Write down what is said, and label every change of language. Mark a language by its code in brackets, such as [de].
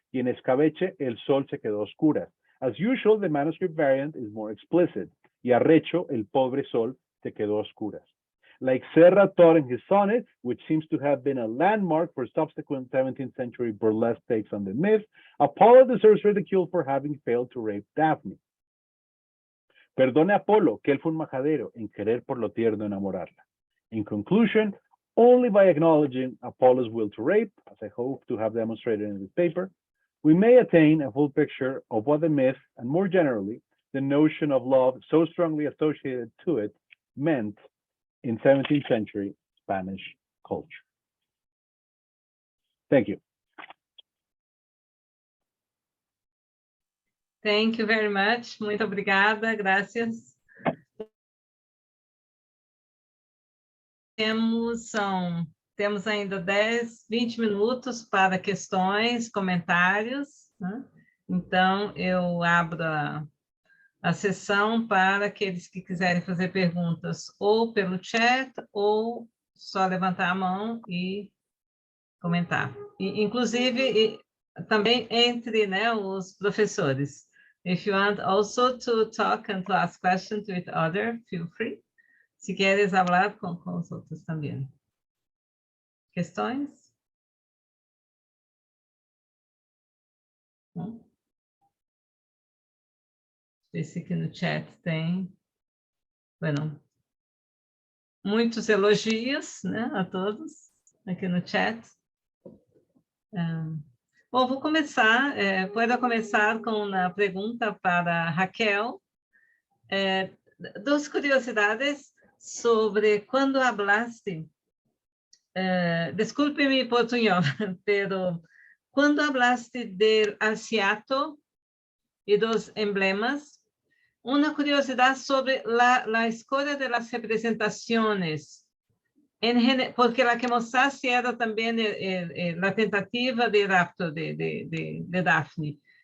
[es] Y en Escabeche, el sol se quedó oscura. [en] As usual, the manuscript variant is more explicit. [es] Y arrecho, el pobre sol se quedó oscuras. [en] Like Serra taught in his sonnet, which seems to have been a landmark for subsequent 17th century burlesque takes on the myth, Apollo deserves ridicule for having failed to rape Daphne. [es] Perdone Apolo, que él fue un majadero en querer por lo tierno enamorarla. [en] In conclusion, only by acknowledging Apollo's will to rape, as I hope to have demonstrated in this paper, we may attain a full picture of what the myth, and more generally, the notion of love so strongly associated to it, meant in 17th century Spanish culture. Thank you. Thank you very much. [pt] Muito obrigada, graças. Temos ainda 10, 20 minutos para questões, comentários, né? Então, eu abro a sessão para aqueles que quiserem fazer perguntas ou pelo chat ou só levantar a mão e comentar. Inclusive, também entre, né, os professores. [en] If you want also to talk and to ask questions with others, feel free. [es] Si quieres hablar [pt] com os outros também. Questões? Não? Ver se aqui no chat tem. Bueno, muitos elogios, né, a todos aqui no chat. Bom, vou começar. Puedo começar com uma pergunta para Raquel. Duas curiosidades sobre quando hablaste. [es] Desculpe mi portuñol, pero cuando hablaste del Alciato y dos emblemas, una curiosidad sobre la escuela de las representaciones, porque la que mostraste era también la tentativa de rapto de Daphne.